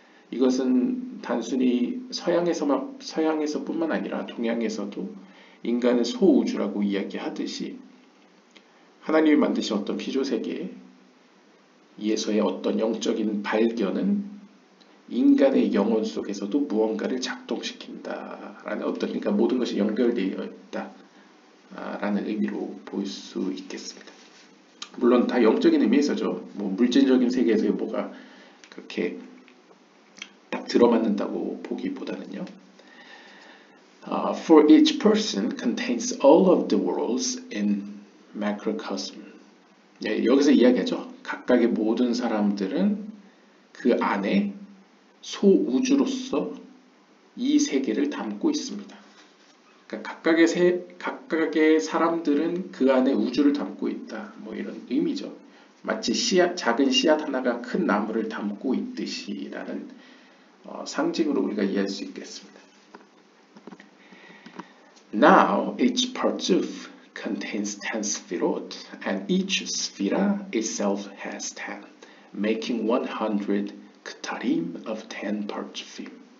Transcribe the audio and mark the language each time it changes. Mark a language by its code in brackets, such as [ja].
[ko] 이것은 단순히 서양에서뿐만 아니라 동양에서도 인간은 소우주라고 이야기하듯이 하나님이 만드신 어떤 피조 세계에서의 어떤 영적인 발견은 인간의 영혼 속에서도 무언가를 작동시킨다라는 그러니까 모든 것이 연결되어 있다라는 의미로 볼 수 있겠습니다. 물론 다 영적인 의미에서죠. 물질적인 세계에서 뭐가 그렇게 딱 들어맞는다고 보기보다는요. [en] For each person contains all of the worlds in macrocosm. [ko] 여기서 이야기하죠. 각각의 모든 사람들은 그 안에 소우주로서 이 세계를 담고 있습니다. 그러니까 각각의 사람들은 그 안에 우주를 담고 있다. 이런 의미죠. 마치 작은 씨앗 하나가 큰 나무를 담고 있듯이라는 상징으로 우리가 이해할 수 있겠습니다. [en] Now each partook contains 10 sphirot, and each sphira itself has 10, making 100 ktarim of 10 parchufim.